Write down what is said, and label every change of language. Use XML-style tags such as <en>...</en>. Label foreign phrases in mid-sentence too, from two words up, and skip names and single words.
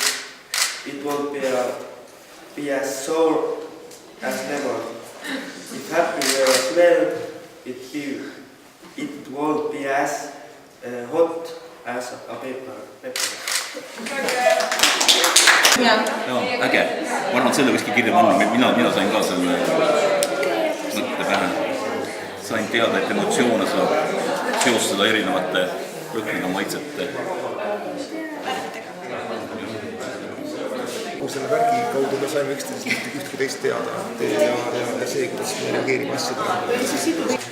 <en>It won't be as sour as lemon. If happy were a smell, it won't be as hot as a pepper.</en> <et>No, äge. Ma arvan, et selle kuskil kirja panna. Mina sain ka selle mõtte pähe. Sain teada, et emotsioone saab seostada erinevate lõhnaga maitsete. Selle värgi kaudu me saime üksteisest üht kui teist teada ja see, kuidas me reageerime asjadele.</et>